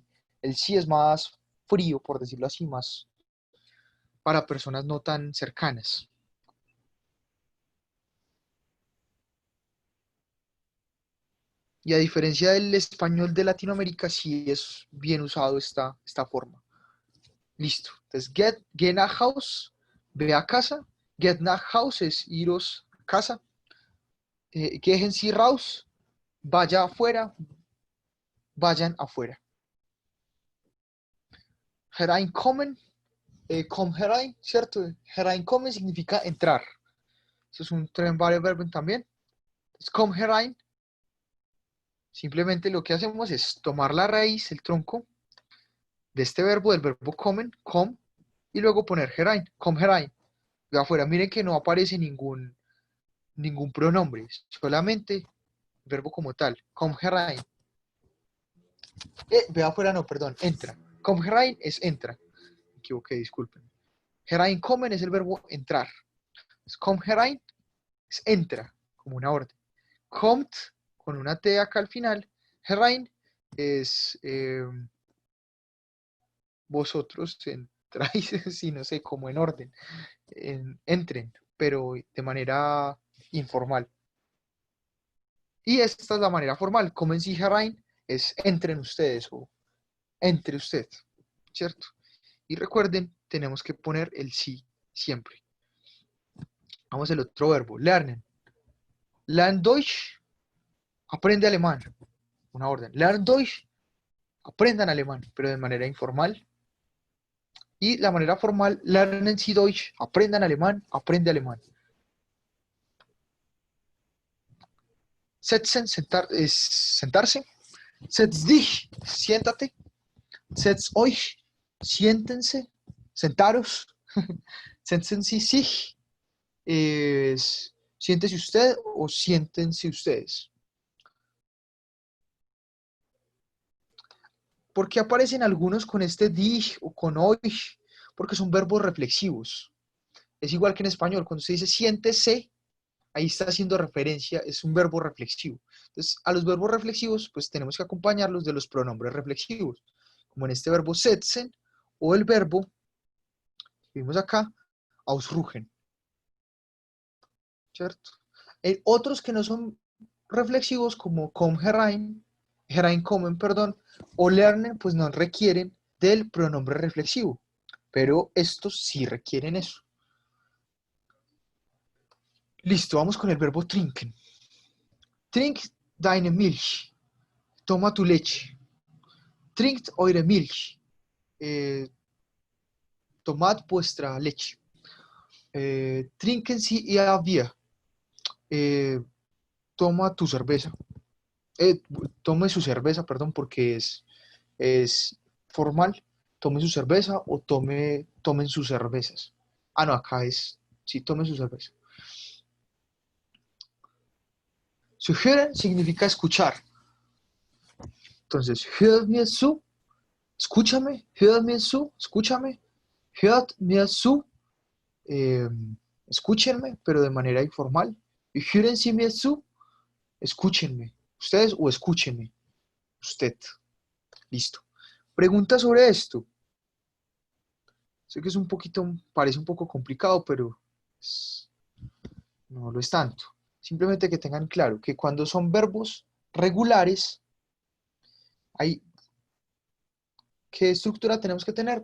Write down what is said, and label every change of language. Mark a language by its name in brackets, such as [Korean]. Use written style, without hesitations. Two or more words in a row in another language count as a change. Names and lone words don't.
[Spanish] El sí es más frío, por decirlo así, más para personas no tan cercanas. Y a diferencia del español de Latinoamérica, sí es bien usado esta forma. Listo. Entonces, [German] geh nach Haus, [Spanish] ve a casa. [German] Get nach Haus [Spanish] es iros a casa. [German] Gehen Sie raus, [Spanish] vaya afuera, vayan afuera. [German] Hereinkommen, komm herein, [Spanish] ¿cierto? Hereinkommen significa entrar. Eso es un tren verbo también. Entonces, [German] komm herein, [Spanish] simplemente lo que hacemos es tomar la raíz, el tronco de este verbo, del verbo kommen, kom, y luego poner herein, [German] komm herein. [Spanish] De afuera, miren que no aparece ningún pronombre, solamente verbo como tal. [German] Komm herein. [Spanish] Ve afuera, no, perdón, entra. [German] Komm herein [Spanish] es entra. Me equivoqué, disculpen. Hereinkommen es el verbo entrar. [German] Komm herein [Spanish] es entra, como una orden. Kommt, con una T acá al final. Herein es vosotros entráis, si no sé, como en orden. Entren, pero de manera informal. Y esta es la manera formal. [German] Kommen Sie herein [Spanish] es entren ustedes o entre usted, ¿cierto? Y recuerden, tenemos que poner el sí siempre. Vamos al otro verbo, lernen. [German] Lern Deutsch, [Spanish] aprende alemán. Una orden. [German] Lern Deutsch, [Spanish] aprendan alemán, pero de manera informal. Y la manera formal, [German] lernen Sie Deutsch, [Spanish] aprendan alemán, aprende alemán. Setzen, es sentarse. [German] Setz dich, siéntate. Setz euch, [Spanish] siéntense, sentaros. [German] Setzen Sie sich, [Spanish] es siéntese usted o siéntense ustedes. ¿Por qué aparecen algunos con este dich o con euch? Porque son verbos reflexivos. Es igual que en español, cuando se dice siéntese, ahí está haciendo referencia, es un verbo reflexivo. Entonces, a los verbos reflexivos, pues tenemos que acompañarlos de los pronombres reflexivos, como en este verbo setzen, o el verbo, que vimos acá, ausruhen, ¿cierto? Hay otros que no son reflexivos, como [German] kommen herein, [Spanish] hereinkommen, perdón, o lernen, pues no requieren del pronombre reflexivo, pero estos sí requieren eso. Listo, vamos con el verbo trinken. [German] Trink deine Milch. [Spanish] Toma tu leche. [German] Trinkt eure Milch. [Spanish] Tomad vuestra leche. [German] Trinken Sie ihr Bier. [Spanish] Toma tu cerveza. Tome su cerveza, perdón, porque es formal. Tome su cerveza o tomen sus cervezas. Ah, no, acá es, sí, tome su cerveza. Sugieren significa escuchar. Entonces, [German] hör mir zu, escúchame, hör mir zu, escúchame, hört mir zu, [Spanish] eh, escúchenme, pero de manera informal. [German] Y hören Sie mir zu, [Spanish] escúchenme, ustedes o escúchenme, usted. Listo. Pregunta sobre esto. Sé que es un poquito, parece un poco complicado, pero no lo es tanto. Simplemente que tengan claro que cuando son verbos regulares, hay, ¿qué estructura tenemos que tener?